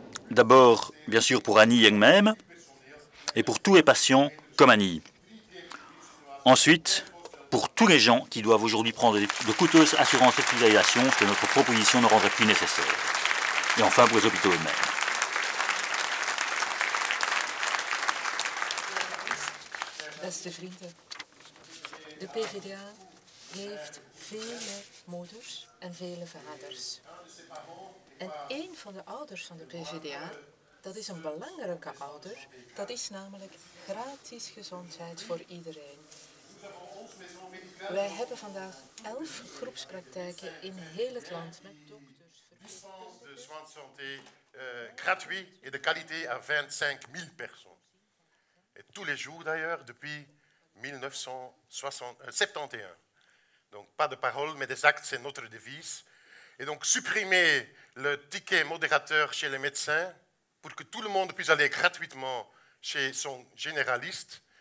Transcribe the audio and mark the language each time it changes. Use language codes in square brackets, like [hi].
[fr] D'abord, bien sûr, pour Annie elle-même et pour tous les patients comme Annie. Ensuite, pour tous les gens qui doivent aujourd'hui prendre de coûteuses assurances d'hospitalisation que notre proposition ne rendrait plus nécessaire. Et enfin, pour les hôpitaux eux-mêmes. [nl] Beste vrienden, de PvdA heeft vele moeders en vele vaders. En één van de ouders van de PvdA, dat is een belangrijke ouder, dat is namelijk gratis gezondheid voor iedereen. Wij hebben vandaag 11 groepspraktijken in heel het land met dokters. [fr] De soins de santé gratuits et de qualité à 25 000 personnes. Et tous les jours d'ailleurs depuis 1971. Donc pas de paroles mais des actes, c'est notre devise. Et donc supprimer le ticket modérateur chez les médecins pour que tout le monde puisse aller gratuitement chez son généraliste.